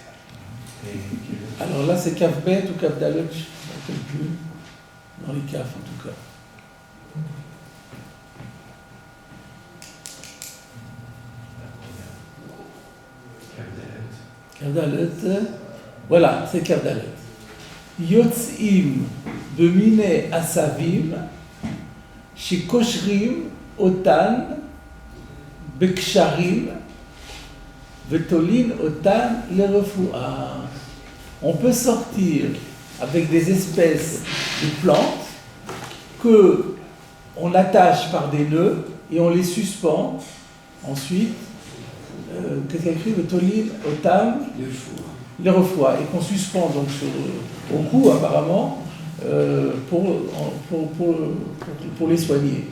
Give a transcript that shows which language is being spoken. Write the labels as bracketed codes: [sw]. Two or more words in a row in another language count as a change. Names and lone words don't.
[fr] Alors là, c'est Kaf Bet ou Kaf Dalet, je ne me rappelle plus. Dans les Kaf, en tout cas. Kaf Dalet, voilà, c'est Kaf Dalet. [he] יוצאים במיני עשבים שקושרים אותן בקשרים ותולין אותן לרפואה. [fr] On peut sortir avec des espèces de plantes que on attache par des nœuds et on les suspend. Ensuite, qu'est-ce qu'il y a écrit? [he] ותולין אותן [fr] les refoie et qu'on suspend donc au cou apparemment pour les soigner.